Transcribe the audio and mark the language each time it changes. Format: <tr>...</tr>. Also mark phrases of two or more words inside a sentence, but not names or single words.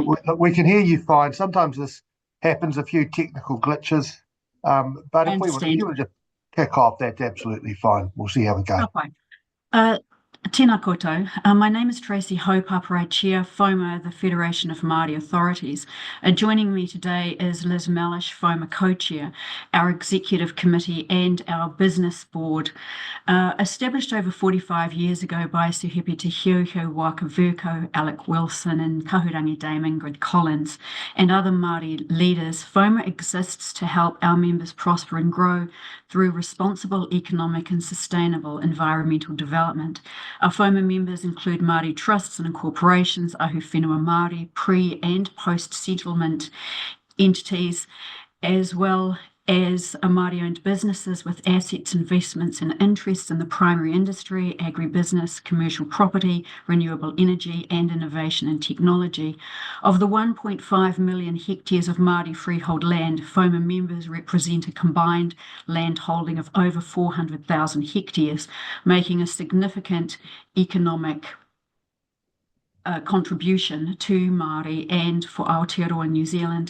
<en>We can hear you fine. Sometimes this happens, a few technical glitches. But if you want to just kick off, that's absolutely fine. We'll see how we go.</en> <mi>Okay. Tēnā koutou.</mi> <en>My name is Tracy Hope. I chair FOMA, the Federation of Māori Authorities. Joining me today is Liz Mellish, FOMA co-chair, our executive committee and our business board. Established over 45 years ago by Sir Hepi Te Hiuhiu, Waka-a-Maui, Alec Wilson and Kahurangi Dame Ingrid Collins and other Māori leaders, FOMA exists to help our members prosper and grow through responsible economic and sustainable environmental development. Our FOMA members include Māori trusts and incorporations,</en> <mi>ahu whenua</mi> <en>Māori, pre- and post-settlement entities, as well as Māori-owned businesses with assets, investments and interests in the primary industry, agribusiness, commercial property, renewable energy and innovation and technology. Of the 1.5 million hectares of Māori freehold land, FOMA members represent a combined land holding of over 400,000 hectares, making a significant economic contribution to Māori and for Aotearoa New Zealand.</en>